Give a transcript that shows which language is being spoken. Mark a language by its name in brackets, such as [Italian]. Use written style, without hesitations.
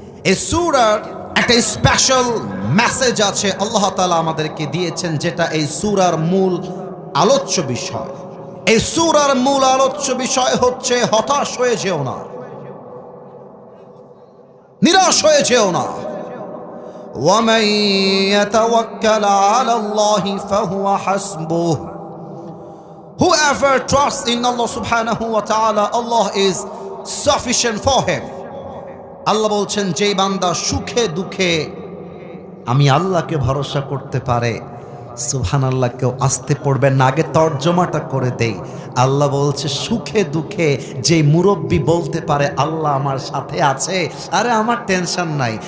[Bangla] এই সূরার একটা স্পেশাল মেসেজ আছে আল্লাহ তাআলা আমাদেরকে দিয়েছেন, যেটা এই সূরার মূল আলোচ্য বিষয়। এই সূরার মূল আলোচ্য বিষয় হচ্ছে হতাশ হয়ে যেও না, নিরাশ হয়ে যেও না। [Arabic] ওয়ামান ইয়াতাওয়াক্কাল আলাল্লাহি ফাহুয়া হাসবুহ। [English] Whoever trusts in Allah subhanahu wa ta'ala, Allah is sufficient for him. [Bangla] আল্লাহ বলছেন যেই বান্দা সুখে দুঃখে আমি আল্লাহকে ভরসা করতে পারে, সুবহানাল্লাহ, কেউ আসতে পড়বেন না, আগে তর্জমাটা করে দেই। আল্লাহ বলছে সুখে দুঃখে যে মুরব্বি বলতে পারে আল্লাহ আমার সাথে আছে, আরে আমার টেনশন নাই।